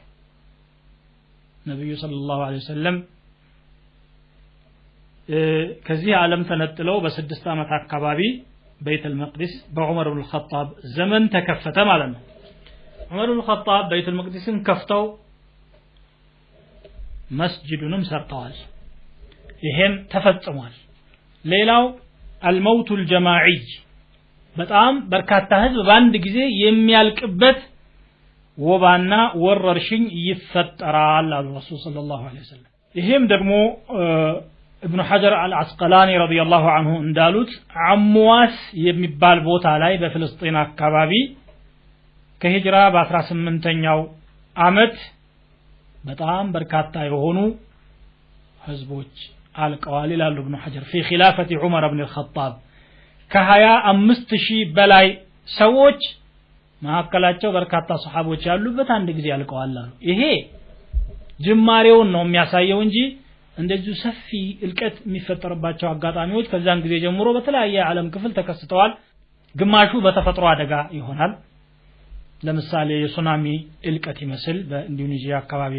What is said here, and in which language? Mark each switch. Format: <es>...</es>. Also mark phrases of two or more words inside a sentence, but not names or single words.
<am>ነብዩ</am> <ar>صلى الله عليه وسلم</ar> <am>ከዚህ ዓለም ተነጥለው በ6 አመት አካባቢ በይቱል መቅደስ በዑመር ኢብኑ ኸጣብ ዘመን ተከፈተ ማለት ነው ዑመር ኢብኑ ኸጣብ በይቱል መቅደስን ከፍተው መስጂዱንም ሰርተዋል ይሄም ተፈጽሟል ሌላው</am> <ar>الموت الجماعي</ar> <am>በጣም በርካታ ህዝብ በአንድ ጊዜ የሚያልቅበት ወባና ወረርሽኝ ይፈጠራል አሉ ረሱል</am> <ar>صلى الله عليه وسلم</ar> <am>ይሄም ደግሞ ኢብኑ ሐጀር አልአስቀላኒ ረዲየላሁ ዐንሁ እንዳሉት አምዋስ የሚባል ቦታ ላይ በፍልስጤም አካባቢ ከሂጅራ በ18ኛው አመት በጣም በርካታ የሆኑ ህዝቦች አልቀዋል ይላሉ ኢብኑ ሐጀር</am> <ar>في خلافة عمر بن الخطاب</ar> <am>ከ25000 በላይ ሰዎች ማከላቸው በርካታ ሱሐቦች ያሉበት አንድ ጊዜ ያልቀዋል አሉ ይሄ ጅማሬውን ነው የሚያሳየው እንጂ እንደዚህ ሰፊ እልቀት የሚፈጠርባቸው አጋጣሚዎች ከዛን ጊዜ ጀምሮ በተለያየ ዓለም ክፍል ተከስተዋል ግማሹ በተፈጥሮ አደጋ ይሆናል ለምሳሌ የሱናሚ እልቀት ይመስል በኢንዶኔዥያ አካባቢ</am>